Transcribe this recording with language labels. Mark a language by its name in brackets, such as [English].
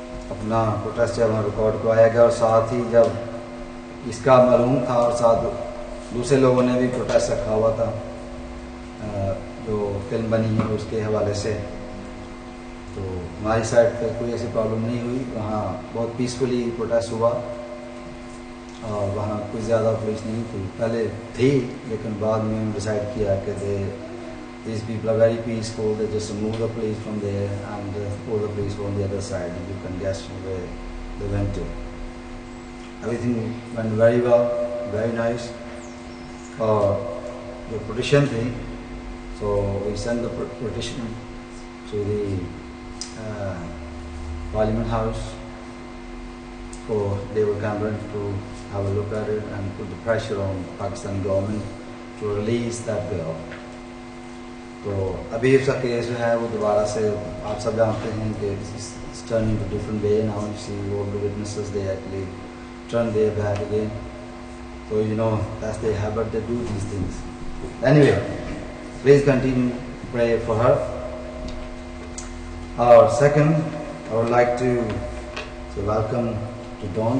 [Hindi] अपना प्रोटेस्ट जब वहाँ रिकॉर्ड करवाया गया और साथ ही जब इसका मालूम था और साथ दूसरे लोगों ने भी प्रोटेस्ट रखा हुआ था, जो फिल्म बनी है उसके हवाले से। तो हमारी साइड पे कोई ऐसी प्रॉब्लम नहीं हुई, वहाँ बहुत पीसफुली प्रोटेस्ट हुआ और वहाँ कोई ज़्यादा पुलिस नहीं थी। पहले थी, लेकिन बाद में हम डिसाइड किया कि [English] these people are very peaceful, they just remove the police from there and all the police were on the other side, and you can guess where they went to. Everything went very well, very nice. The petition thing, so we sent the petition to the Parliament House for David Cameron to have a look at it and put the pressure on Pakistan government to release that bill. [Hindi] तो अभी उसका case जो है वो दोबारा से आप सब जानते हैं कि [English] it's turning to different way now. You see all the witnesses, they actually turn their back again. So you know that's their habit, they do these things. Anyway, please continue to pray for her. Second, I would like to welcome to Dawn.